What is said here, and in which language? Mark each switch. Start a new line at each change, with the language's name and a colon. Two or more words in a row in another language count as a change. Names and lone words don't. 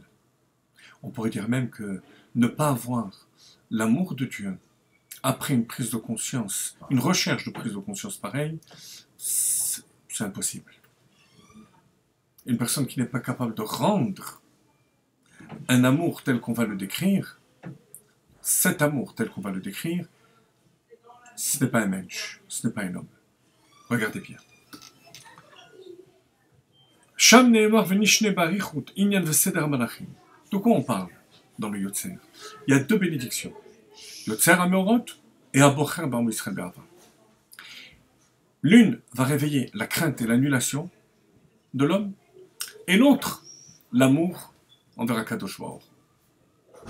French: On pourrait dire même que ne pas avoir l'amour de Dieu après une prise de conscience, une recherche de prise de conscience pareille, c'est impossible. Une personne qui n'est pas capable de rendre un amour tel qu'on va le décrire, cet amour tel qu'on va le décrire, ce n'est pas un mensch, ce n'est pas un homme. Regardez bien.
Hebrew: שם נאמר ונשנה באריכות ענין וסדר מלאכים.
French: De quoi on parle dans le Yotzer? Il y a deux bénédictions. Yotzer HaMeorot et Habocher Be'amo Yisrael Be'ahava. L'une va réveiller la crainte et l'annulation de l'homme, et l'autre, l'amour envers
Hebrew: הקדוש ברוך הוא.